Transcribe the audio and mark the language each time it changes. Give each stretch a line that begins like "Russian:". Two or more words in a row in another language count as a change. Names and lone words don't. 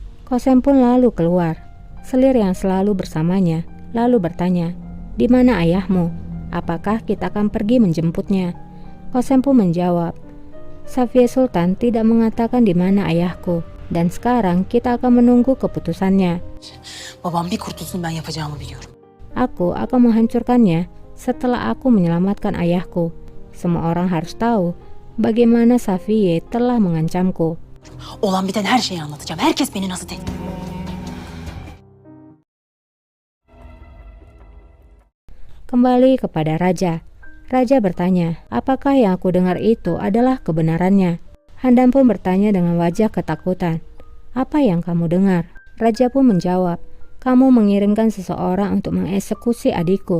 Indonesian: Kosem pun lalu keluar. Selir yang selalu bersamanya lalu bertanya, "Di mana ayahmu? Apakah kita akan pergi menjemputnya?" Kosem pun menjawab, "Safiye Sultan tidak mengatakan di mana ayahku, dan sekarang kita akan menunggu keputusannya.
Turkish: Babam bir kurtulsun ben yapacağımı biliyorum.
Indonesian: Aku akan menghancurkannya setelah aku menyelamatkan ayahku. Semua orang harus tahu bagaimana Safiye telah mengancamku."
Turkish: Olan biten her şeyi anlatacağım. Herkes beni nasıl tehdit...
Indonesian: Kembali kepada Raja. Raja bertanya, apakah yang aku dengar itu adalah kebenarannya? Handan pun bertanya dengan wajah ketakutan, "Apa yang kamu dengar?" Raja pun menjawab, "Kamu mengirimkan seseorang untuk mengeksekusi adikku.